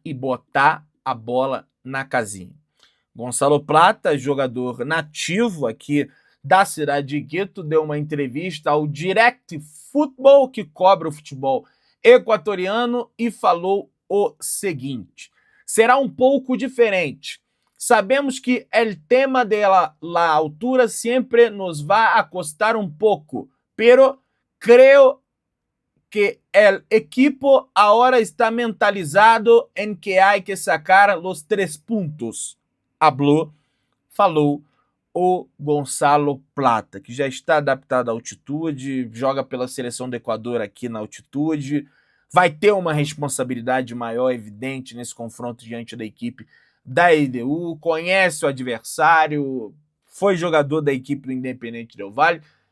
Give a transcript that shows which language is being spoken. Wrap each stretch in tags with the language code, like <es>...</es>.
<pt>E botar a bola na casinha. Gonçalo Plata, jogador nativo aqui da cidade de Quito, deu uma entrevista ao Direct Futebol, que cobre o futebol equatoriano, e falou o seguinte: será um pouco diferente.</pt> <es>Sabemos que el tema de la altura siempre nos va a costar un poco, pero creo que el equipo ahora está mentalizado en que hay que sacar los 3 puntos.</es> <pt>Falou o Gonçalo Plata, que já está adaptado à altitude, joga pela seleção do Equador aqui na altitude, vai ter uma responsabilidade maior, evidente, nesse confronto diante da equipe da LDU, conhece o adversário, foi jogador da equipe do Independente Del Valle.</pt>